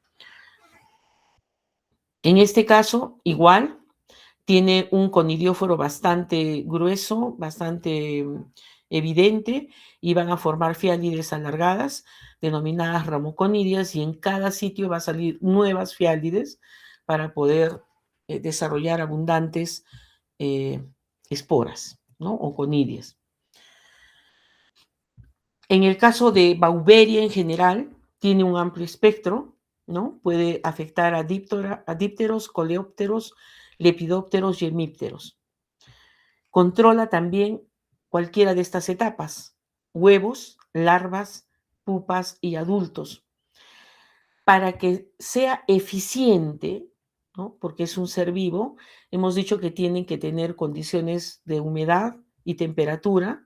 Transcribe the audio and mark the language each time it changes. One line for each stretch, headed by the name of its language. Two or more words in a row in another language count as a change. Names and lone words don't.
Spanish: En este caso, igual, tiene un conidióforo bastante grueso, bastante evidente, y van a formar fiálides alargadas, denominadas ramoconidias, y en cada sitio va a salir nuevas fiálides para poder desarrollar abundantes esporas, ¿no? O conidias. En el caso de Bauberia en general, tiene un amplio espectro, ¿no? Puede afectar a dípteros, coleópteros, lepidópteros y hemípteros. Controla también cualquiera de estas etapas: huevos, larvas, pupas y adultos. Para que sea eficiente, ¿no? Porque es un ser vivo, hemos dicho que tienen que tener condiciones de humedad y temperatura.